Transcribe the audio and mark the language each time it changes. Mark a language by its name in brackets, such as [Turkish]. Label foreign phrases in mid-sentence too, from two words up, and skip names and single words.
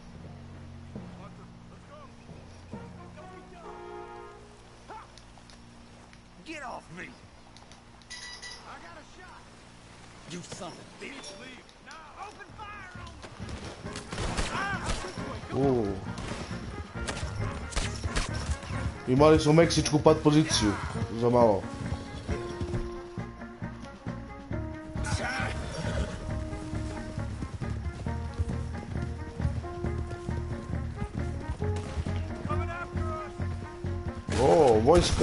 [English] Get off me! I got a shot! You son of a bitch. Leave! Now, open fire on me! [Croatian] Imali smo meksičku pat poziciju. Za malo. O, vojska.